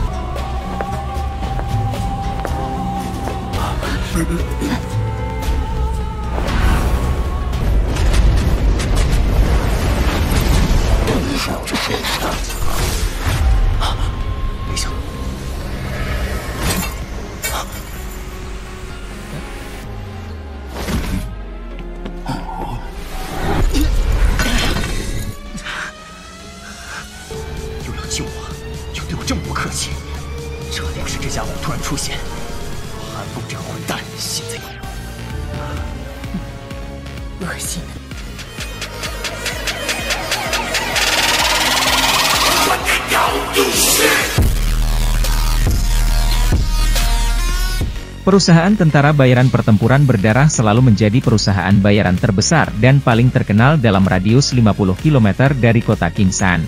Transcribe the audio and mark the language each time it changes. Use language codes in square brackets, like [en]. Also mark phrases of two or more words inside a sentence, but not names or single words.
[zh] 没想到，又要救我，又对我这么不客气，这要是这家伙突然出现，韩风这个混蛋现在恶心的。 [id] Perusahaan Tentara Bayaran Pertempuran Berdarah selalu menjadi perusahaan bayaran terbesar dan paling terkenal dalam radius 50 km dari kota Kinsan.